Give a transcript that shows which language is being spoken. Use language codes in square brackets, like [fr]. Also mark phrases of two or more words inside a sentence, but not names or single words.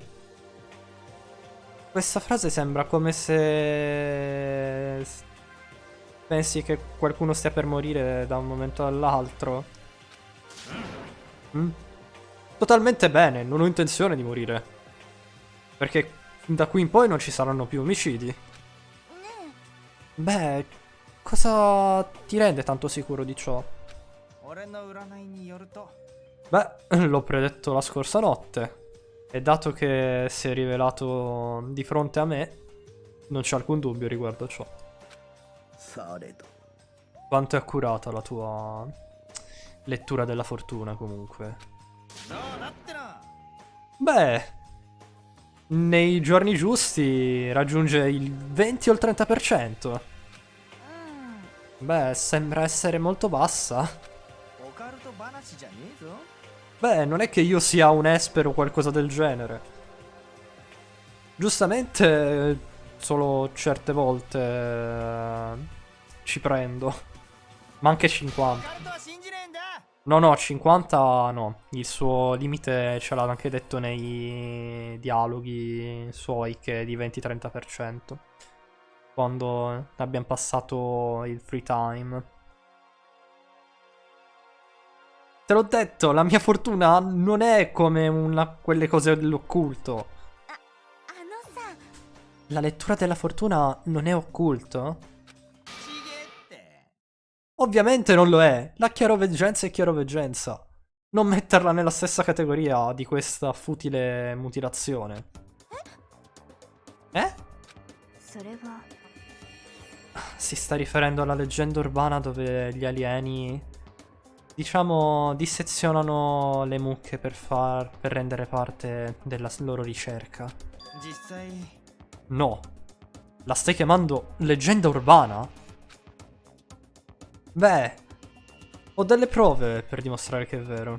[it] Questa frase sembra come se pensi che qualcuno stia per morire da un momento all'altro. Mm? Totalmente bene, non ho intenzione di morire. Perché da qui in poi non ci saranno più omicidi. [ja] ね [it] Beh, cosa ti rende tanto sicuro di ciò? [ja] 俺の占いによると [it] Beh, l'ho predetto la scorsa notte. E dato che si è rivelato di fronte a me, non c'è alcun dubbio riguardo a ciò. [ja] されど [it] Quanto è accurata la tua lettura della fortuna, comunque. [ja] どうなってな [it] Beh, nei giorni giusti raggiunge il 20 o il 30%. [ja] うん。 [it] Beh, sembra essere molto bassa. [ja] オカルト話じゃねえぞ [it] Beh, non è che io sia un esper o qualcosa del genere. Giustamente, solo certe volte ci prendo. Ma anche 50. [ja] オカルトは信じねえんだ [it] No, no, 50 no. Il suo limite ce l'ha anche detto nei dialoghi suoi che è di 20-30%. Quando abbiamo passato il [en] free time. [it] Te l'ho detto, la mia fortuna non è come quelle cose dell'occulto. [ja] あのさ、 [it] La lettura della fortuna non è occulto? [ja] ちげえって [it] Ovviamente non lo è. La chiaroveggenza è chiaroveggenza. Non metterla nella stessa categoria di questa futile mutilazione. Eh? [ja] それは [it] Si sta riferendo alla leggenda urbana dove gli alieni, diciamo, dissezionano le mucche per rendere parte della loro ricerca. [ja] 実際 [it] No. La stai chiamando leggenda urbana? Beh, ho delle prove per dimostrare che è vero.